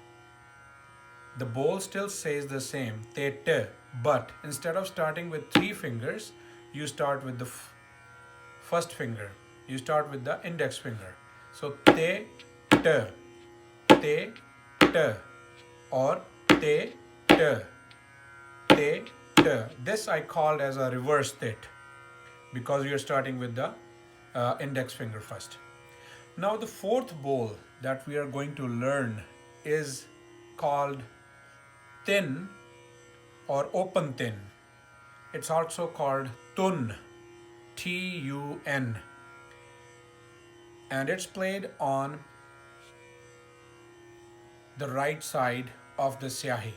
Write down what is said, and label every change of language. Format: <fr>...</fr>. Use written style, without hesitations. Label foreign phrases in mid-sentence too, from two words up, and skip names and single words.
<en>The bowl still says the same, te te, but instead of starting with three fingers, you start with the first finger. You start with the index finger. So te te, te te, or te te, te te. This I called as a reverse tit because you're starting with the index finger first. Now the fourth bowl that we are going to learn is called tin or open tin. It's also called tun, Tun, and it's played on the right side of the syahi.</en>